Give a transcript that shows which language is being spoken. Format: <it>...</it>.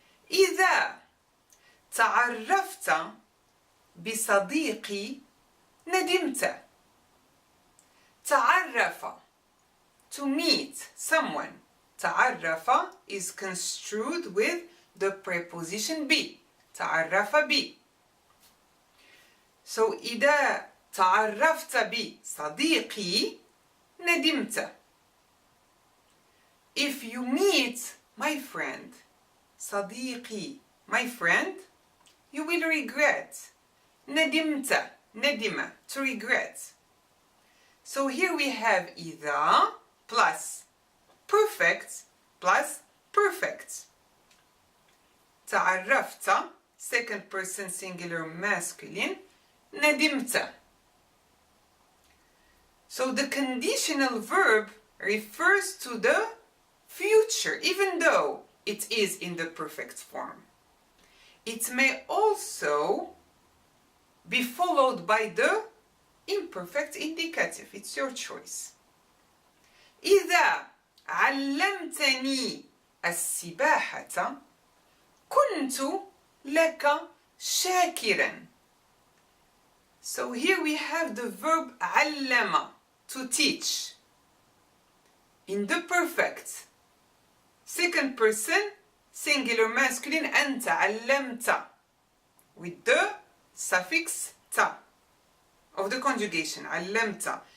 <ar>إذا تعرفت بصديقي ندمت.</ar> <en>تعرف, to meet someone. تعرف is construed with the preposition be.</en> <ar>تعرف بي.</ar> <en>So</en> <ar>إذا تعرفت بصديقي ندمت.</ar> <en>If you meet my friend, صديقي, my friend, you will regret. ندمت, ندم, to regret. So here we have إذا plus perfect plus perfect. تعرفت, second person singular masculine, ندمت. So the conditional verb refers to the future, even though it is in the perfect form. It may also be followed by the imperfect indicative. It's your choice.</en> <ar>إذا علمتني السباحة كنت لك شاكرا.</ar> <en>So here we have the verb علم, to teach, in the perfect. Second person, singular masculine,</en> <ar>أنت علمت,</ar> <en>with the suffix ta of the conjugation, علمت.</en>